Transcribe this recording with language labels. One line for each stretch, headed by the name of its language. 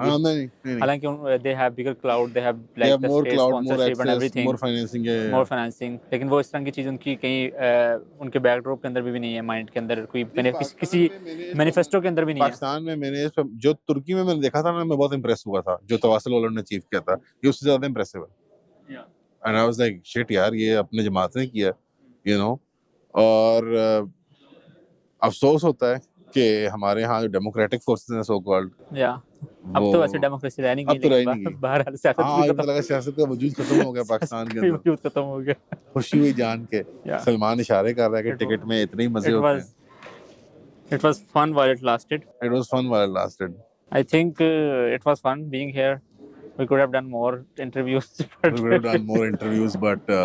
Urdu: حالانکہ
English: they have bigger cloud, they have like the state sponsorship and everything, more financing,
Urdu: لیکن وہ اس طرح کی چیز ان کی کہیں ان کے بیک ڈراپ کے اندر بھی نہیں ہے, مائنڈ کے اندر کوئی کسی مینیفیسٹو کے اندر بھی نہیں ہے. پاکستان میں میں نے جو ترکی میں نے دیکھا تھا نا, میں بہت امپریس ہوا تھا جو تواصل والوں نے اچیو کیا تھا, یہ اس سے زیادہ امپریسو ہے.
English: And I was like, shit یار,
Urdu: یہ اپنے جماعت نے کیا,
English: you know.
Urdu: اور افسوس ہوتا ہے کہ ہمارے ہاں جو ڈیموکریٹک فورسز ہیں سو کالڈ, اب تو ویسے ڈیموکریسی رہ نہیں گئی, بہرحال سیاست کا وجود ختم ہو گیا پاکستان کے اندر, وجود ختم ہو گیا. خوشی ہوئی جان کے سلمان اشارے کر رہا ہے کہ ٹکٹ میں اتنے ہی مزے ہوتے ہیں.
English: It was fun while it lasted. It was fun while it lasted. I think it was fun being here. We could have done more interviews, We but would have done more interviews, but